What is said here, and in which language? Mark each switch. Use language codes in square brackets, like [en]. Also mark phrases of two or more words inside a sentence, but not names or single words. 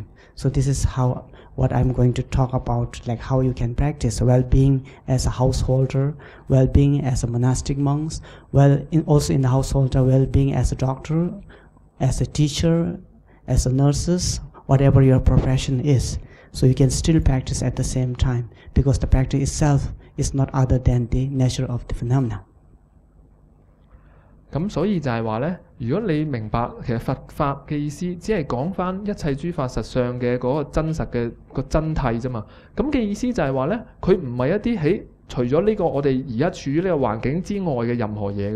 [en] So this is what I'm going to talk about, like how you can practice well-being as a householder, well-being as a monastic monks, also in the householder, well-being as a doctor, as a teacher, as a nurses, whatever your profession is. So you can still practice at the same time, because the practice itself is not other than the nature of the phenomena. [yue] 咁所以就係話呢，如果你明白其實佛法嘅意思，只係講翻一切諸法實相嘅嗰個真實嘅個真諦啫嘛。咁嘅意思就係話呢，佢唔係一啲除咗呢個我哋而家處於呢個環境之外嘅任何嘢㗎。